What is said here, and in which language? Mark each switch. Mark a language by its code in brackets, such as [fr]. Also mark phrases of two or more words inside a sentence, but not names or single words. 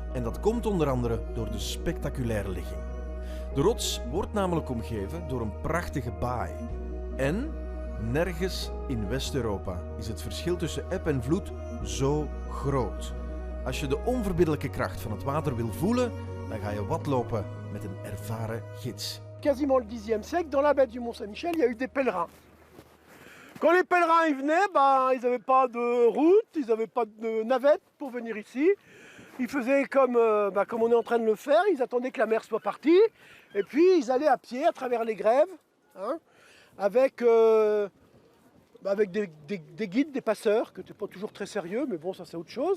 [nl] En dat komt onder andere door de spectaculaire ligging. De rots wordt namelijk omgeven door een prachtige baai. En nergens in West-Europa is het verschil tussen eb en vloed zo groot. Als je de onverbiddelijke kracht van het water wil voelen, dan ga je watlopen met een ervaren gids. [fr] Quasiment le Xe siècle, dans la baie du Mont-Saint-Michel, il y a eu des pèlerins. Quand les pèlerins y venaient, ils n'avaient pas de route, ils n'avaient pas de navette pour venir ici. Ils faisaient comme on est en train de le faire, ils attendaient que la mer soit partie, et puis ils allaient à pied à travers les grèves, hein, avec des guides, des passeurs, qui n'étaient pas toujours très sérieux, mais bon, ça c'est autre chose.